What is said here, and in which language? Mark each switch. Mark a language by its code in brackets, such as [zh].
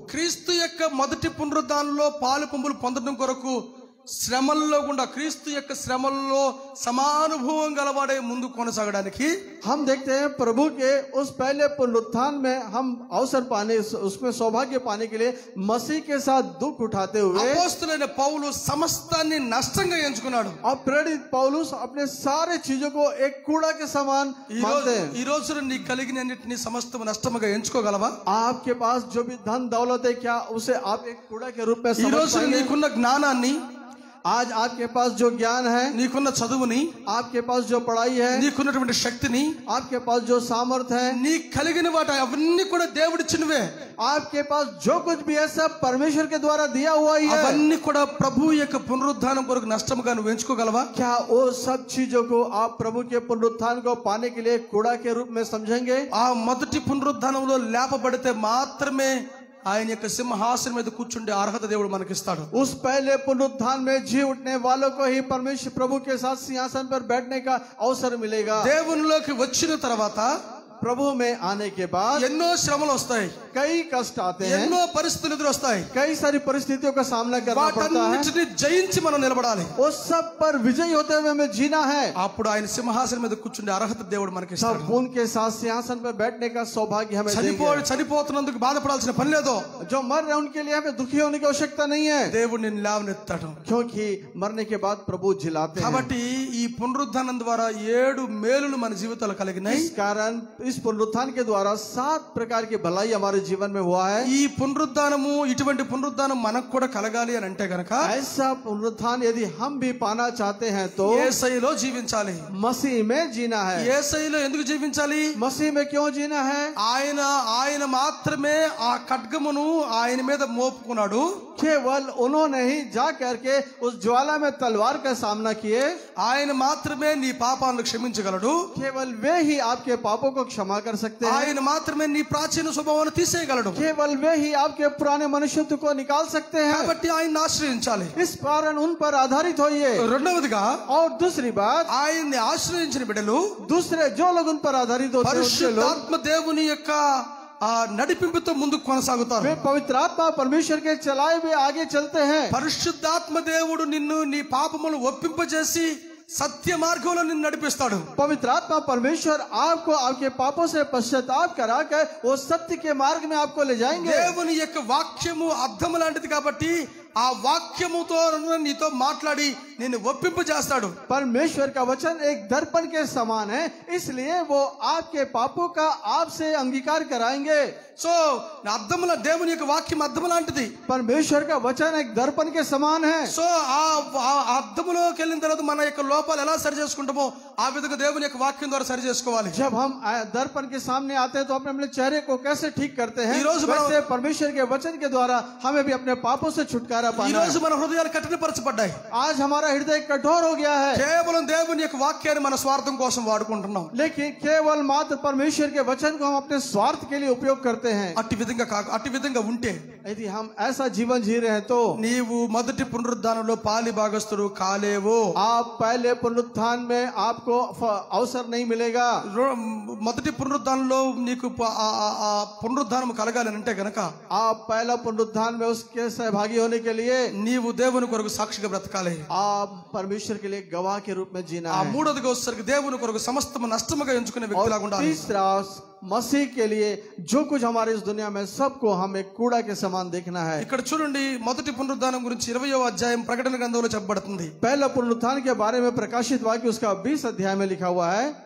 [te] క్రీస్తు యొక్క మొదటి పునరుద్ధానంలో పాలు పంపులు పొందడం కొరకు శ్రమల్లో గుండా క్రీస్తు యొక్క శ్రమల్లో సమానుభవం గలవాడే ముందు కొనసాగడానికి [hi] हम देखते हैं प्रभु के उस पहले पुनरुत्थान में हम अवसर पाने उसमें सौभाग्य पाने के लिए मसीह के साथ दुख उठाते हुए [te] అపోస్తలుడైన పౌలు సమస్తాన్ని నష్టంగా ఎంచుకున్నాడు. [hi] और प्रेरित पौलुस अपने सारे चीजों को एक कूड़ा के समान मानते हैं। [te] ఈ రోజున నీకు కలిగిన అన్నిటిని సమస్తం నష్టముగా ఎంచుకోగలవా? [hi] आपके पास जो भी धन दौलत है क्या उसे आप एक कूड़ा के रूप में [te] ఈ [hi] समझ [te] రోజున [hi] पाएंगे? [te] నీకున్న జ్ఞానాన్ని, [hi] आज आपके पास जो ज्ञान है, [te] నీకున్న చదువుని, [hi] आपके पास जो पढ़ाई है, [te] నీకున్నటువంటి శక్తిని, [hi] आपके पास जो सामर्थ है, [te] నీ కలిగిన వాటి అవన్నీ కూడా దేవుడిచ్చినవే. [hi] आपके पास जो कुछ भी है सब परमेश्वर के द्वारा दिया हुआ ही है। [te] అవన్నీ కూడా ప్రభు యొక్క పునరుద్ధానం కొరకు నష్టముగా నువ్వు ఎంచుకోగలవా? [hi] क्या वो सब चीजों को आप प्रभु के पुनरुत्थान को पाने के लिए कूड़ा के रूप में समझेंगे? [te] ఆ మొదటి పునరుద్ధానంలో లేపబడితే మాత్రమే ఆయన యొక్క సింహాసనం మీద కూర్చుండే అర్హత దేవుడు మనకిస్తాడు. [hi] उस पहले पुनरुत्थान में जी उठने वालों को ही परमेश्वर प्रभु के साथ सिंहासन पर बैठने का अवसर मिलेगा। [te] దేవునిలోకి వచ్చిన తర్వాత [hi] प्रभु में आने के बाद [te] ఎన్నో శ్రమలు వస్తాయి, [hi] कई कष्ट आते हैं, [te] ఎన్నో పరిస్థితులు ఎదురొస్తాయి. [hi] कई सारी परिस्थितियों का सामना करना पड़ता है. [te] వాటన్నిటిని జయించి మనం నిలబడాలి. [hi] उस सब पर विजयी होते हुए हमें जीना है. [te] అప్పుడు ఆయన సింహాసనం మీద కూర్చుండే అర్హత దేవుడు మనకి ఇస్తాడు. [hi] सब उनके साथ सिंहासन पर बैठने का सौभाग्य हमें देंगे. [te] చనిపోతున్నందుకు బాధపడాల్సిన పని లేదు. [hi] जो मर रहे हैं उनके लिए हमें दुखी होने की आवश्यकता नहीं है, [te] దేవుడు నిన్ను లేవనెత్తాడు. [hi] क्योंकि मरने के बाद प्रभु जिलाते हैं. [te] కాబట్టి ఈ పునరుద్ధానం ద్వారా 7 మేలులు మన జీవితాల్లో కలిగినాయి. [hi] इस कारण इस पुनरुत्थान के द्वारा 7 प्रकार की भलाई हमारे जीवन में हुआ है. [te] ఈ పునరుద్ధానము, ఇటువంటి పునరుద్ధానం మనకు కూడా కలగాలి అని అంటే గనక [hi] ऐसा पुनरुत्थान यदि हम भी पाना चाहते हैं तो [te] యేసయ్యలో జీవించాలి. [hi] मसीह में जीना है. [te] యేసయ్యలో ఎందుకు జీవించాలి? [hi] मसीह में क्यों जीना है? [te] ఆయన మాత్రమే ఆ ఖడ్గమును ఆయన మీద మోపుకున్నాడు. [hi] केवल उन्होंने ही जा करके उस ज्वाला में तलवार का सामना किए. [te] ఆయన మాత్రమే నీ పాపాలను క్షమించగలడు. [hi] केवल वे ही आपके पापों को क्षमा कर सकते हैं. [te] ఆయన మాత్రమే నీ ప్రాచీన స్వభావాన్ని తీసేయగలడు. [hi] केवल वे ही आपके पुराने मनुष्यत्व को निकाल सकते हैं. [te] కాబట్టి ఆయన్ని ఆశ్రయించాలి. [hi] इस कारण उन पर आधारित होइए. [te] రెండవదిగా, [hi] और दूसरी बात, [te] ఆయన్ని ఆశ్రయించిన బిడ్డలు [hi] दूसरे जो लोग उन पर आधारित होते हैं उनके लोग [te] పరిశుద్ధాత్మ దేవుని యొక్క ఆ నడిపింపుతో ముందుకు కొనసాగుతారు. [hi] वे पवित्र आत्मा परमेश्वर के चलाए हुए आगे चलते हैं. [te] పరిశుద్ధాత్మ దేవుడు నిన్ను నీ పాపములు ఒప్పింపజేసి సత్య మార్గంలో నిన్ను నడిపిస్తాడు. [hi] पवित्र आत्मा परमेश्वर आपको आपके पापों से पश्चाताप कराकर वो सत्य के मार्ग में आपको ले जाएंगे. [te] దేవుని యొక్క వాక్యము అద్దము లాంటిది కాబట్టి ఆ వాక్యముతో నీతో మాట్లాడి నిన్ను ఒప్పింపజేస్తాడు. [hi] परमेश्वर का वचन एक दर्पण के समान है, इसलिए वो आपके पापों का आपसे अंगीकार कराएंगे. [te] సో అద్దముల దేవుని యొక్క వాక్యం అద్దము లాంటిది. [hi] परमेश्वर का वचन एक दर्पण के समान है. [te] సో ఆ అద్దములోకి వెళ్ళిన తర్వాత మన యొక్క లోపాలు ఎలా సరి చేసుకుంటామో ఆ విధంగా దేవుని యొక్క వాక్యం ద్వారా సరి చేసుకోవాలి. [hi] जब हम दर्पण के सामने आते हैं तो अपने चेहरे को कैसे ठीक करते हैं, [te] ఈ రోజు [hi] वैसे परमेश्वर के वचन के द्वारा हमें भी अपने पापों से छुटकारा [te] ఈ [hi] पाना [te] రోజు [hi] है. [te] మన హృదయాలు కఠినపరచబడ్డాయి. [hi] आज हमारा हृदय कठोर हो गया है, [te] కేవలం దేవుని యొక్క వాక్యాన్ని మన స్వార్థం కోసం వాడుకుంటున్నాం. [hi] लेकिन केवल मात्र परमेश्वर के वचन को हम अपने स्वार्थ के लिए उपयोग करते हैं. [te] అట్టి విధంగా ఉంటే [hi] यदि हम ऐसा जीवन जी रहे हैं तो [te] నీవు మొదటి పునరుద్ధానంలో పాలి భాగస్తుడు కాలేవు. [hi] आप पहले पुनरुत्थान में आपको अवसर नहीं मिलेगा. [te] మొదటి పునరుద్ధానంలో నీకు పునరుద్ధానం కలగాలి అంటే గనక [hi] आप पहला पुनरुत्थान में उसके सहभागी होने के लिए [te] నీవు దేవుని కొరకు సాక్షిగా బ్రతకాలి. [hi] आप परमेश्वर के लिए गवाह के रूप में जीना [te] ఆ [hi] है. [te] మూడోదిగా వచ్చేసరికి దేవుని కొరకు సమస్తము నష్టముగా ఎంచుకునే వ్యక్తిలాగా [hi] और [te] ఉండాలి. [hi] तीसरा, मसीह के लिए जो कुछ हमारे इस दुनिया में सबको हमें कूड़ा के समान देखना है. [te] ఇక్కడ చూడండి, మొదటి పునరుద్ధానం గురించి 20వ అధ్యాయం ప్రకటన గ్రంథంలో చెప్పబడుతుంది. [hi] पहला पुनरुत्थान के बारे में प्रकाशित वाक्य उसका 20 अध्याय में लिखा हुआ है.